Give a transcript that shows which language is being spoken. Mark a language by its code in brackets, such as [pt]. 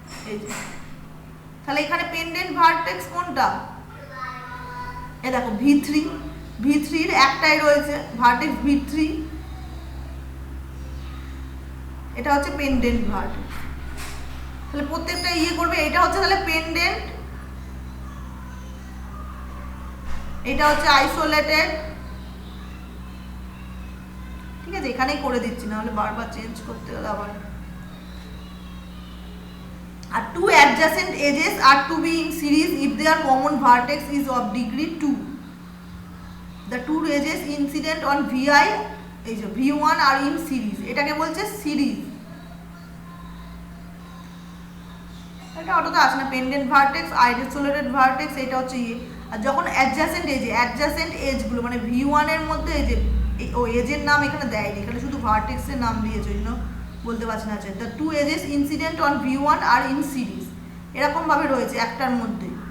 [bn] এই যে, তাহলে এখানে পেন্ডেন্ট ভার্টেক্স কোনটা, এ দেখো V3 এর একটাই রয়েছে ভার্টেক্স V3, এটা হচ্ছে পেন্ডেন্ট ভার্টেক্স। তাহলে প্রত্যেকটা ইয়ে করবে, এটা হচ্ছে তাহলে পেন্ডেন্ট, এটা হচ্ছে আইসোলেটেড। ঠিক আছে, এখানেই করে দিচ্ছি, না হলে বারবার চেঞ্জ করতে হলে আবার [en] আর two adjacent edges are to be in series if their common vertex is of degree 2. The two edges incident on VI এই যে V1 are in series, [bn] এটাকে বলছে সিরিজ। এটা অতটা আসে না, পেন্ডেন্ট ভার্টেক্স, আইসোলেটেড ভার্টেক্স, এটা হচ্ছে ইয়ে। আর যখন অ্যাডজাসেন্ট এজগুলো মানে V1 এর মধ্যে এই যে ও এজের নাম এখানে দেয়নি, এখানে শুধু ভার্টেক্সের নাম দিয়েছে, ওই জন্য বলতে পারছি না। [en] the two edges incident on V1 are in series, [bn] এরকম ভাবে রয়েছে একটার মধ্যে।